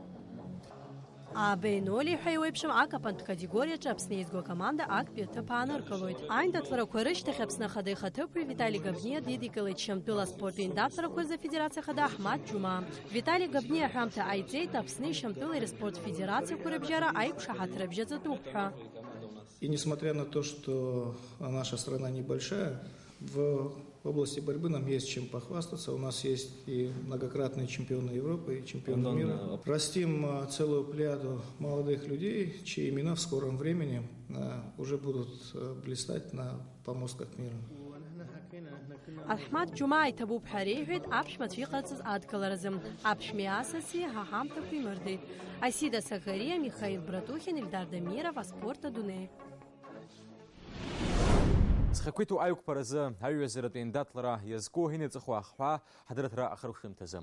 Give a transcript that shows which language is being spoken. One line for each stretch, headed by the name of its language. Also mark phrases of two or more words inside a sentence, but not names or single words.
Abkhazian: Аабеи 0 ҳәа иуеиԥшым акапантә категориаҿы Аԥсны еизгәо акоманда актәи аҭыԥ ааныркылоит. Аиндаҭларақәа рышьҭахь Аԥсны ахада ихаҭыԥуаҩ Витали Габниа дидикылеит Шьамтәыла аспорт еиндаҭларақәа рзы афедерациа хада Аҳмад Џьумаа. Витали Габниа аҳәамҭа ҟаиҵеит Аԥсни Шьамтәылеи рспорт федерациақәа рыбжьара аиқәшаҳаҭра бжьаҵатәуп ҳәа.
Russian: И несмотря на то, что наша страна небольшая, в области борьбы нам есть чем похвастаться. У нас есть и многократные чемпионы Европы, и чемпионы мира. Растим целую плеяду молодых людей, чьи имена в скором времени уже будут блистать на помостках мира.
Abkhazian: Аҳмад Џьумаа иҭабуп ҳәа реиҳәеит аԥшәмацәа иҟарҵаз адкыларазы. Аԥшәмеи асаси ҳаҳамҭақәа имырдеит. Асида Саӷариа, Михаил Братухин, Ильдар Дамиров, аспорт адунеи. Ҵхьакәиҭу аиқәԥаразы аҩызаратәи еиндаҭлара иазку инаҵыху ахҳәа ҳадырраҭара ахыркәшамҭазы.